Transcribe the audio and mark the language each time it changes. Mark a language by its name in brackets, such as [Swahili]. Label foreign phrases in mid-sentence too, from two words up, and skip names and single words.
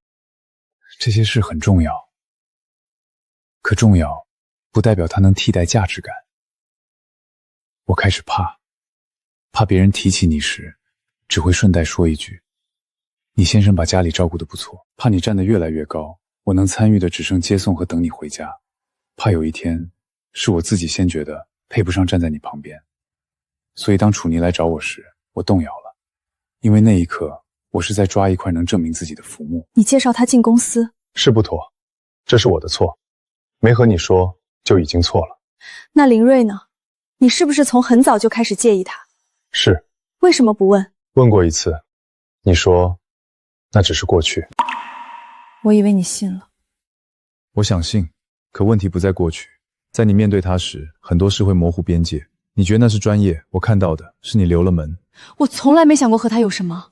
[Chinese] 這些事很重要，可重要不代表它能替代價值感。我開始怕別人提起你時，只會順帶說一句，你先生把家裡照顧得不錯，怕你站得越來越高，我能參與的只剩接送和等你回家，怕有一天是我自己先覺得配不上站在你旁邊。所以當楚妮來找我時，我動摇了，因為那一刻我是在抓一塊能證明自己的浮木。你介紹他進公司是不妥，這是我的錯，沒和你說就已經錯了。那林睿呢？你是不是從很早就開始介意他？是。為什麼不問？問過一次，你說那只是過去。我以為你信了。我想信，可問題不在過去，在你面對他時，很多事會模糊邊界。你覺得那是專業，我看到的是你留了門。我從來沒想過和他有什麼。